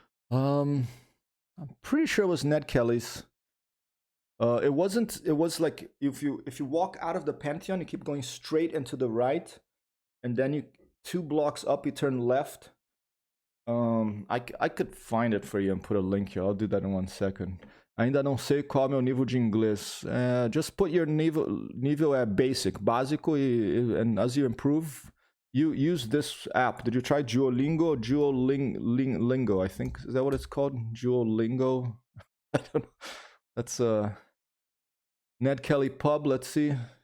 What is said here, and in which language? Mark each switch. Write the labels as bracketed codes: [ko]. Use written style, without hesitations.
[en] I'm pretty sure it was Ned Kelly's. It wasn't. It was like if you walk out of the Pantheon, you keep going straight and to the right, and then you 2 blocks up, you turn left. I could find it for you and put a link here. I'll do that in 1 second. [pt] Ainda não sei qual é meu nível de inglês. [en] Just put your nível basic, básico, and as you improve, you use this app. Did you try Duolingo? Duolingo, I think. Is that what it's called? Duolingo? I don't know. That's Ned Kelly pub. Let's see.